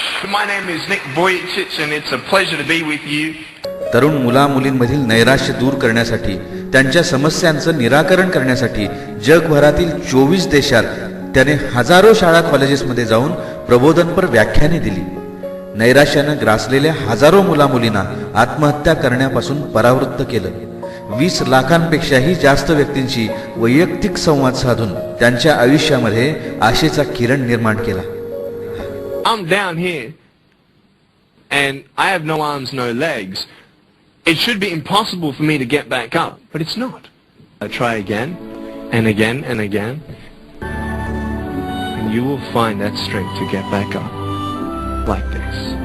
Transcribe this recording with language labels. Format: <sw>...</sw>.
<en>My name is Nick Vujicic and it's a pleasure to be with you.</en> <mr>तरुण मुला-मुलींमधील नैराश्य दूर करण्यासाठी, त्यांच्या समस्यांचं निराकरण करण्यासाठी जगभरातील 24 देशात त्याने हजारो शाळा कॉलेजेसमध्ये जाऊन प्रबोधनपर व्याख्याने दिली. नैराश्यानं ग्रासलेल्या हजारो मुला-मुलींना आत्महत्या करण्यापासून परावृत्त केलं. 20 लाखांपेक्षाही जास्त व्यक्तींशी वैयक्तिक संवाद साधून त्यांच्या आयुष्यामध्ये आशेचा किरण निर्माण केला.</mr> <en>I'm down here and I have no arms, no legs. It should be impossible for me to get back up, but it's not. I try again and again and again, and you will find that strength to get back up like this.</en>